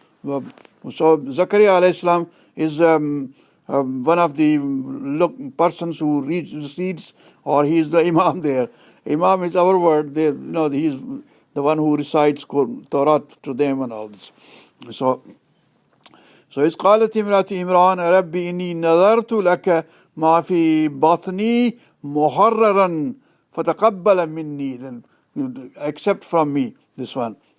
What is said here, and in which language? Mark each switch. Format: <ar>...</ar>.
<en>So Zakaria alayhi salam is one of the persons who reads, or he is the imam there. Imam is our word. He is the one who recites Torah to them and all this.</en> <ar>So it's قالت امرأة عمران ربي إني نذرت لك ما في بطني محررا فتقبل مني.</ar> <en>Then you accept from me this one.</en>